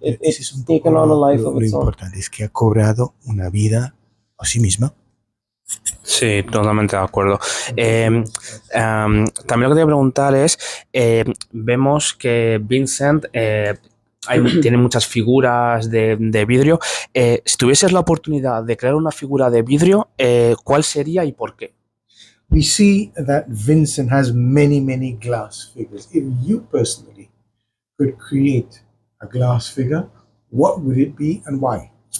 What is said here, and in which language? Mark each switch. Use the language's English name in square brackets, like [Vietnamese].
[English] It's taken on a life of its own. [Spanish] Es que ha cobrado una vida a sí misma. Sí, totalmente de acuerdo. También lo que te voy a preguntar es, vemos que Vincent tiene muchas figuras de vidrio. Si tuvieses la oportunidad de crear una figura de vidrio, ¿cuál sería y por qué? [English] We see that Vincent has many glass figures. If you personally could create a glass figure, what would it be and why?